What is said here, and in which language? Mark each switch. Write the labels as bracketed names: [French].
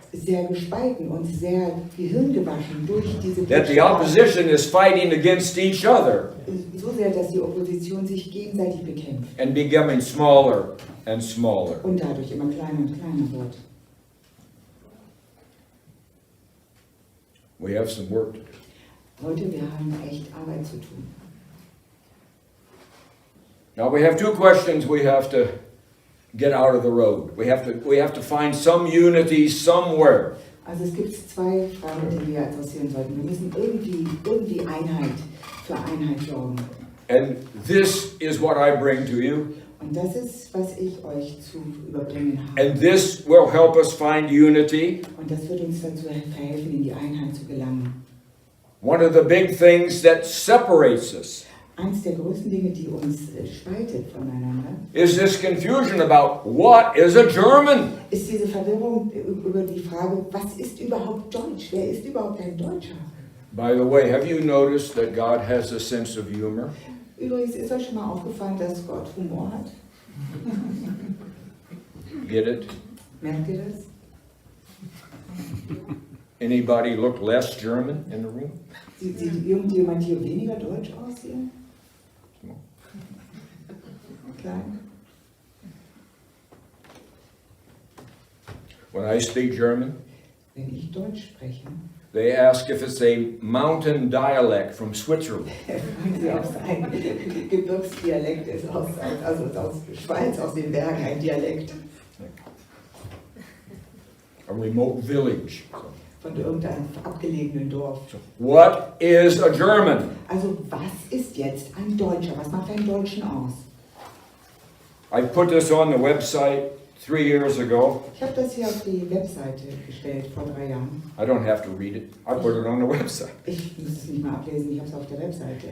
[German] sehr gespalten und sehr gehirngewaschen durch diese [English] that the opposition is fighting against each other [German] so sehr, dass die Opposition sich gegenseitig bekämpft [English] and becoming smaller and smaller. [German] und dadurch immer kleiner und kleiner wird. [English] We have some work to do. [German] Leute, wir haben echt Arbeit zu tun. [English] Now we have 2 questions we have to get out of the road. We have to find some unity somewhere. [German] Also es gibt 2 Fragen, die wir adressieren sollten. Wir müssen irgendwie Einheit für Einheit sorgen. [English] And this is what I bring to you. [German] Und das ist, was ich euch zu überbringen habe. [English] And this will help us find unity. [German] Und das wird uns dazu verhelfen, in die Einheit zu gelangen. [English] One of the big things that separates us [German] Eins der größten Dinge, die uns spaltet voneinander, [English] is this confusion about what is a German? [German] ist diese Verwirrung über die Frage, was ist überhaupt Deutsch? Wer ist überhaupt ein Deutscher? [English] By the way, have you noticed that God has a sense of humor? [German] Übrigens ist euch schon mal aufgefallen, dass Gott Humor hat. [English] Get it? [German] Merkt ihr das? [English] Anybody look less German in the room? [German] Sieht irgendjemand hier weniger deutsch aus hier? Klein? [English] When I speak German, [German] Wenn ich Deutsch spreche, [English] they ask if it's a mountain dialect from Switzerland. [German] fragen sie, ob es ein Gebirgsdialekt ist, also aus Schweiz, aus den Bergen, ein Dialekt [English] A remote village. [German] von irgendeinem abgelegenen Dorf. [English] What is a German? [German] Also was ist jetzt ein Deutscher? Was macht einen Deutschen aus? [English] I put this on the website 3 years ago. [German] Ich habe das hier auf die Webseite gestellt vor 3 Jahren. [English] I don't have to read it. I put it on the website. [German] Ich muss es nicht mal ablesen, ich habe es auf der Webseite.